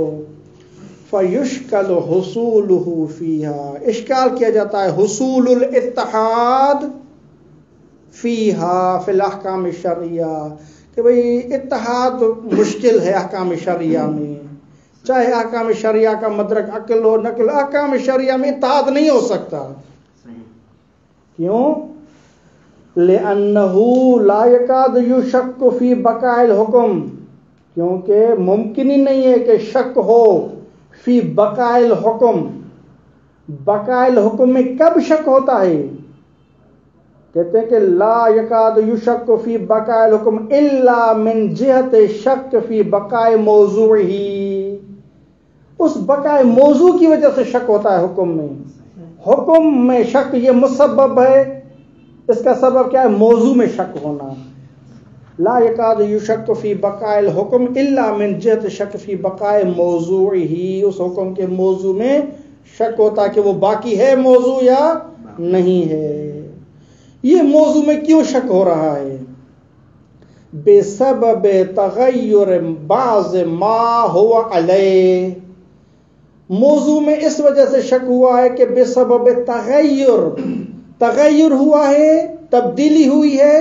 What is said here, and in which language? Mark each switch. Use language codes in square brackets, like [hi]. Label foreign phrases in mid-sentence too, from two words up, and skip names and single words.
[ar] فیشکل حصولہ فیہا، [ur] اشکال کیا جاتا ہے [ar] حصول الاتحاد فیہا فی الاحکام الشرعیہ، [ur] کہ بھئی اتحاد مشکل ہے احکام شرعیہ میں. چاہے احکام شرعیہ کا مدرک عقل ہو نقل، احکام شرعیہ میں اتحاد نہیں ہو سکتا. [ar] کیوں؟ لأنہ لا یکاد یشک فی بقاء الحکم، [ur] کیونکہ ممکن ہی نہیں ہے کہ شک ہو [ar] فی بقاء الحکم. بقاء الحکم [ur] میں کب شک ہوتا ہے؟ کہتے ہیں کہ [ar] لا یکاد یشک فی بقاء الحکم الا من جہت شک فی بقاء موضوعہ، [ur] اس بقاء موضوع کی وجہ سے شک ہوتا ہے حکم میں. حکم میں شک یہ مسبب ہے، اس کا سبب کیا ہے؟ موضوع میں شک ہونا. [ar] لا یکاد یشک فی بقاء الحکم الا من جہت شک فی بقاء موضوعہ، [ur] اس حکم کے موضوع میں شک ہوتا ہے کہ وہ باقی ہے موضوع یا نہیں ہے. یہ موضوع میں کیوں شک ہو رہا ہے؟ [ar] بسبب تغیر بعض ما ہوا علیہ، [ur] موضوع میں اس وجہ سے شک ہوا ہے کہ بسبب تغیر ہوا ہے، تبدیلی ہوئی ہے.